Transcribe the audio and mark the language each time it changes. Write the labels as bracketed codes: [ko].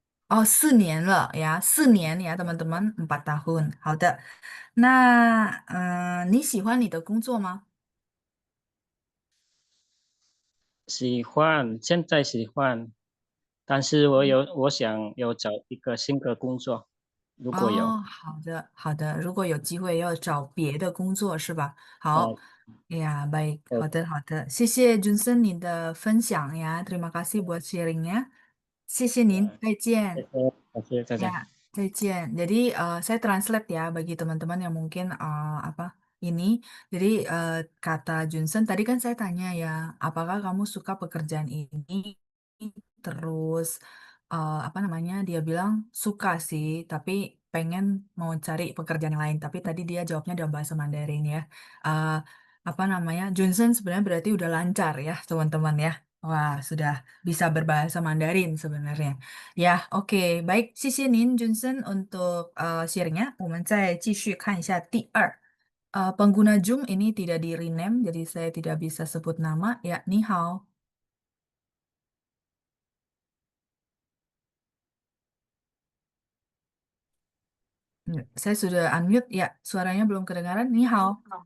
[zh] Oh, 4年了呀，4年呀， [id] teman-teman, 4 tahun. [zh] 好的，那你喜欢你的工作吗？喜欢，现在喜欢，但是我想有找一个新的工作，如果有。哦，好的，好的。如果有机会要找别的工作是吧？好，呃 [id] ya baik，呃 [zh] 好的，好的。谢谢 Johnson 你的分享呀， [id] terima kasih buat sharingnya。 [zh] 谢谢您，再见。再见。 [id] Ya, 再见.Jadi saya translate ya bagi teman-teman yang mungkin apa ini. Jadi kata Johnson tadi kan saya tanya ya, apakah kamu suka pekerjaan ini? Terus apa namanya? Dia bilang suka sih, tapi pengen mau cari pekerjaan yang lain. Tapi tadi dia jawabnya dalam bahasa Mandarin ya. Eh, apa namanya? Johnson sebenarnya berarti udah lancar ya, teman-teman ya. Wah, sudah bisa berbahasa Mandarin sebenarnya. Ya, oke, baik. [zh] 谢谢您 [id] Johnson untuk share-nya. [zh] 我们再继续看一下第二. [id] Pengguna Zoom ini tidak di rename, jadi saya tidak bisa sebut nama. Ya, ni hao. Saya sudah unmute. Ya, suaranya belum kedengaran. Ni hao.